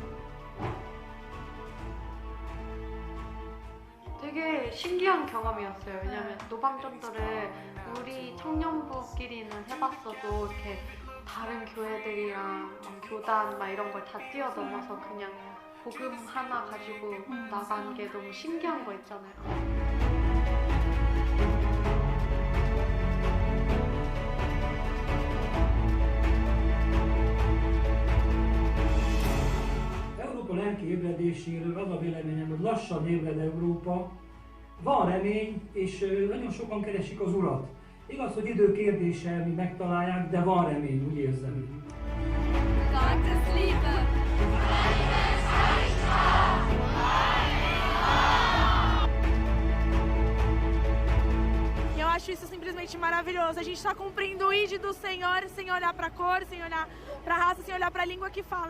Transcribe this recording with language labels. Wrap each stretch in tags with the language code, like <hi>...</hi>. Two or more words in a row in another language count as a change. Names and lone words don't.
<ko>되게 신기한 경험이었어요. 왜냐면 노방전도를 우리 청년부끼리는 해봤어도 이렇게 다른 교회들이랑 교단 막 이런 걸 다 뛰어넘어서 그냥 복음 하나 가지고 나간 게 너무 신기한 거 있잖아요.</ko> <hu>Európa lelki ébredéséről az a véleményem, hogy lassan ébred Európa, van remény, és nagyon sokan keresik az Urat. Igaz, hogy idő kérdése, míg megtalálják, de van remény, úgy érzem.</hu> <de>Gottes Liebe.</de> <pt>Eu acho isso simplesmente maravilhoso. A gente está cumprindo o ID do Senhor sem olhar para a cor, sem olhar para a raça, sem olhar para a língua que fala.</pt>